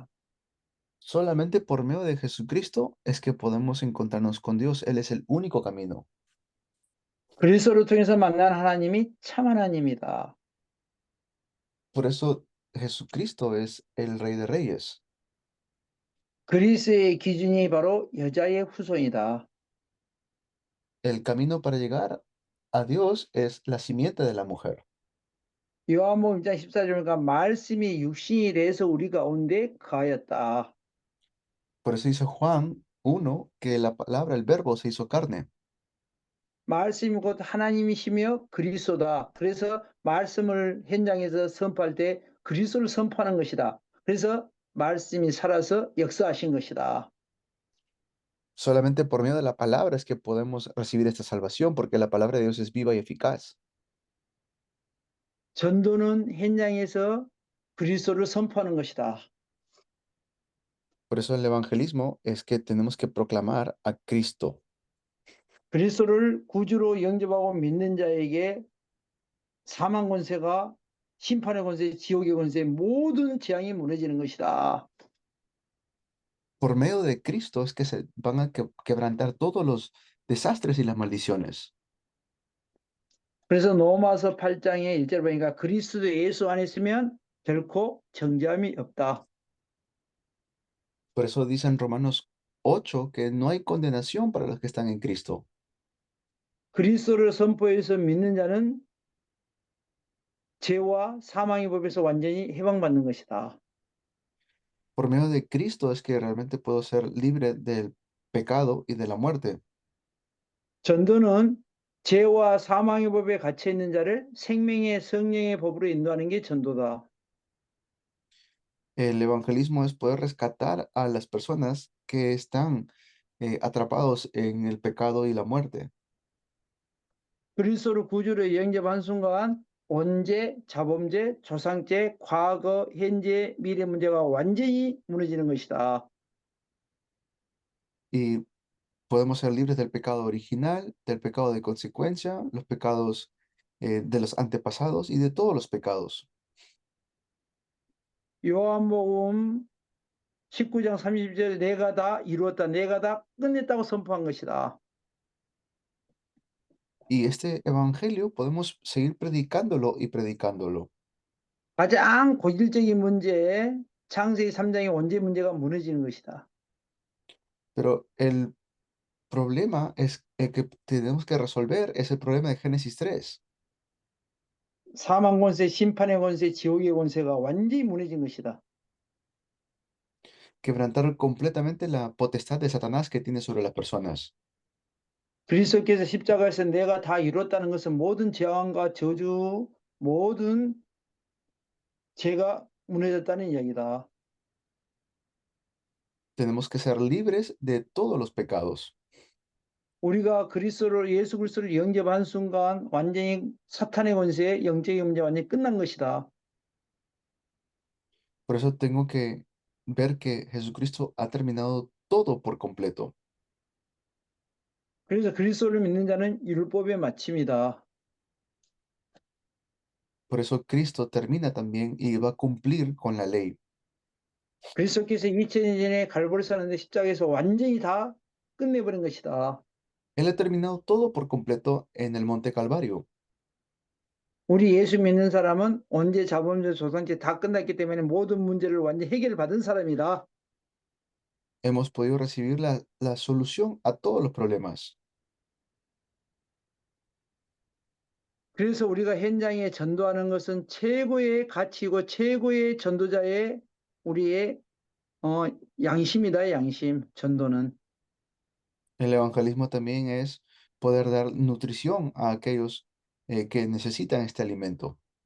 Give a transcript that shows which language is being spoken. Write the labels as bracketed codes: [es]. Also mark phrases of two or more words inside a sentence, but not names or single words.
[es] Solamente por medio de Jesucristo es que podemos encontrarnos con Dios. Él es el único camino. [ko] 그리스도를 통해서 만난 하나님이 참 하나님이다. [es] Por eso Jesucristo es el Rey de Reyes. [ko] 그리스의 기준이 바로 여자의 후손이다. [es] El camino para llegar a Dios es la simiente de la mujer. [ko] 요한복음 1장 14절과 말씀이 육신이 돼서 우리 가운데 거하였다. [es] Por eso dice Juan 1 que la palabra, el verbo se hizo carne. [ko] 말씀이 곧 하나님이시며 그리스도다. 그래서 말씀을 현장에서 선포할 때 그리스도를 선포하는 것이다. 그래서 말씀이 살아서 역사하신 것이다. [es] Solamente por medio de la palabra es que podemos recibir esta salvación, porque la palabra de Dios es viva y eficaz. [ko] 전도는 현장에서 그리스도를 선포하는 것이다. [es] Por eso el evangelismo es que tenemos que proclamar a Cristo. [ko] 그리스도를 구주로 영접하고 믿는 자에게 사망 권세가 심판의 권세, 지옥의 권세 모든 재앙이 무너지는 것이다. [es] Por medio de Cristo es que se van a quebrantar todos los desastres y las maldiciones. [ko] 그래서 로마서 8장의 1절 보니까 그리스도 예수 안에 있으면 결코 정죄함이 없다. [es] Por eso dice en Romanos 8 que no hay condenación para los que están en Cristo. [ko] 그리스도를 선포해서 믿는 자는 죄와 사망의 법에서 완전히 해방받는 것이다. [es] Por medio de Cristo es que realmente puedo ser libre del pecado y de la muerte. [ko] 전도는 죄와 사망의 법에 갇혀 있는 자를 생명의 성령의 법으로 인도하는 게 전도다. [es] El evangelismo es poder rescatar a las personas que están atrapados en el pecado y la muerte. [ko] 그리스도를 구주로 영접한 순간 원죄, 자범죄, 조상죄, 과거, 현재, 미래 문제가 완전히 무너지는 것이다. [es] Y podemos ser libres del pecado original, del pecado de consecuencia, los pecados de los antepasados y de todos los pecados. [ko] 요한복음 19장 30절 내가 다 이루었다. 내가 다 끝냈다고 선포한 것이다. [es] Y este evangelio podemos seguir predicándolo y predicándolo. [ko] 가장 고질적인 문제, 창세기 3장의 원죄 문제가 무너지는 것이다. [es] Pero el problema es que tenemos que resolver ese problema de Génesis 3. [ko] 사망 권세, 심판의 권세, 지옥의 권세가 완전히 무너진 것이다. [es] Quebrantar completamente la potestad de Satanás que tiene sobre las personas. [ko] 그리스도께서 십자가에서 내가 다 이뤘다는 것은 모든 재앙과 저주, 모든 죄가 무너졌다는 이야기다. [es] Tenemos que ser libres de todos los pecados. [ko] 우리가 예수 그리스도를 영접한 순간 완전히 사탄의 권세, 영적인 문제 완전히 끝난 것이다. [es] Por eso tengo que ver que Jesucristo ha terminado todo por completo. [ko] 그래서 그리스도를 믿는 자는 율법의 마침이다. [es] Por eso Cristo termina también y va a cumplir con la ley. [ko] 그리스도께서 2000년 전에 갈보리 사는데 십자가에서 완전히 다 끝내버린 것이다. [es] Él ha terminado todo por completo en el Monte Calvario. [ko] 우리 예수 믿는 사람은 언제 자범죄 조상죄 다 끝났기 때문에 모든 문제를 완전히 해결받은 사람이다. [es] Hemos podido recibir la solución a todos los problemas. [ko] 그래서 우리가 현장에 전도하는 것은 최고의 가치이고 최고의 전도자의 우리의 양심이다, 양심, 전도는. [es] El evangelismo también es poder dar nutrición a aquellos que necesitan este alimento.